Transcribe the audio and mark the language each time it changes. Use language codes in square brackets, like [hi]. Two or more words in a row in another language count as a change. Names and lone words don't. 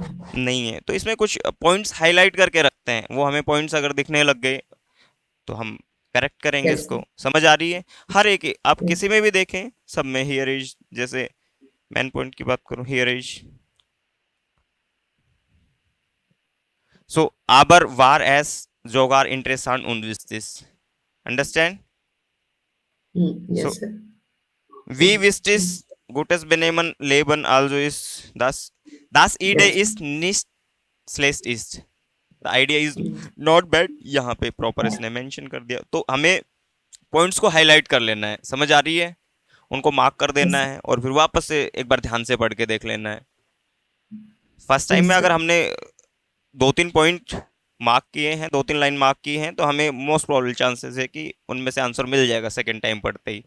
[hi] नहीं है। तो इसमें कुछ पॉइंट्स हाईलाइट करके रखते हैं, वो हमें पॉइंट्स अगर दिखने लग गए तो हम करेक्ट करेंगे कैसे? इसको। समझ आ रही है? हर एक, आप यस। किसी में भी देखें, सब में [en] here is, [hi] जैसे मेन पॉइंट की बात करूं, [en] here is, so [de] aber war es sogar interessant und wichtig, [en] understand? So yes sir. [de] wie wichtig gutes Benehmen Leben also ist, das Idee यस। ist nicht schlecht ist, [en] the idea is not bad। [hi] यहाँ पे प्रॉपर इसने मेंशन कर दिया, तो हमें पॉइंट्स को हाईलाइट कर लेना है, समझ आ रही है, उनको मार्क कर देना यस। है और फिर वापस से एक बार ध्यान से पढ़ के देख लेना है। [en] first time यस [hi] में अगर सर। हमने दो तीन पॉइंट मार्क किए हैं, दो तीन लाइन मार्क की हैं, तो हमें [en] most probable chances [hi] है कि उनमें से आंसर मिल जाएगा [en] second time [hi] पढ़ते ही।